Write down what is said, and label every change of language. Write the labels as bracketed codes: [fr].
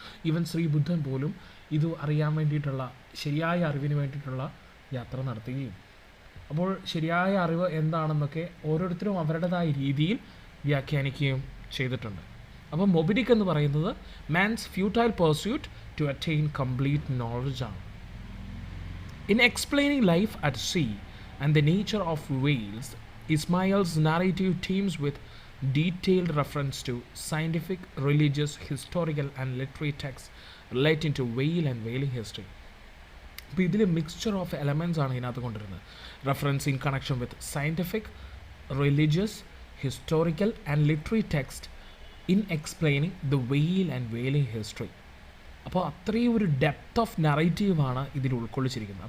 [ml] Even Shri ബുദ്ധൻ പോലും ഇത് അറിയാൻ വേണ്ടിയിട്ടുള്ള, ശരിയായ അറിവിന് വേണ്ടിയിട്ടുള്ള യാത്ര നടത്തുകയും അപ്പോൾ ശരിയായ അറിവ് എന്താണെന്നൊക്കെ ഓരോരുത്തരും അവരുടേതായ രീതിയിൽ വ്യാഖ്യാനിക്കുകയും ചെയ്തിട്ടുണ്ട്. അപ്പോൾ മൊബിഡിക് എന്ന് പറയുന്നത് [en] Man's futile pursuit to attain complete നോളജാണ്. In explaining life at sea and the nature of whales, Ishmael's narrative teems with detailed reference to scientific, religious, historical and literary texts relating to whale and whaling history. [ml] അപ്പോൾ ഇതിൽ [en] mixture of elements [ml] ആണ് ഇതിനകത്ത് കൊണ്ടുവരുന്നത്. [en] Reference in connection with scientific, religious, historical and literary text in explaining the whale and whaling history. [ml] അപ്പോൾ അത്രയും ഒരു depth of നറേറ്റീവാണ് ഇതിൽ ഉൾക്കൊള്ളിച്ചിരിക്കുന്നത്.